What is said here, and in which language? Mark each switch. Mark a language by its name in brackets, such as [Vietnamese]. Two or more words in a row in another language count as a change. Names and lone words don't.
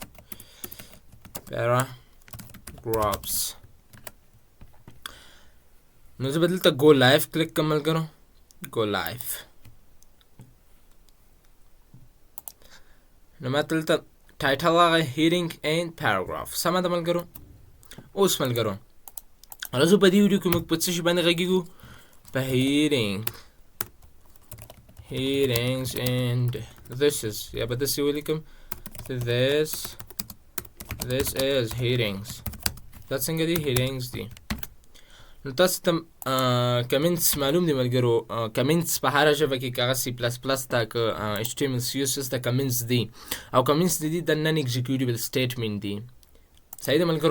[Pashto] نو زه به دلته [English] go live [Pashto] کلیک کوم ملګرو. [English] go live. [Pashto] نو ما دلته ټایټل راغی [English] heading and paragraph. [Pashto] سمه ده ملګرو. اوس ملګرو راځو په دې ویډیو کې موږ په څه شي باندې غږیږو؟ په [English] headings and this is [Pashto] یا به داسې ولیکم [English] this is headings. [Pashto] دا څنګه دي؟ headings دي. نو تاسو ته کمنټس معلوم دي ملګرو. کمنټس په هره ژبه کې هغه C++ ته که HTML CSS ته کمنټس دي او کمنټس دي د [English] non executable statement [Pashto] دي. صحیح ده ملګرو.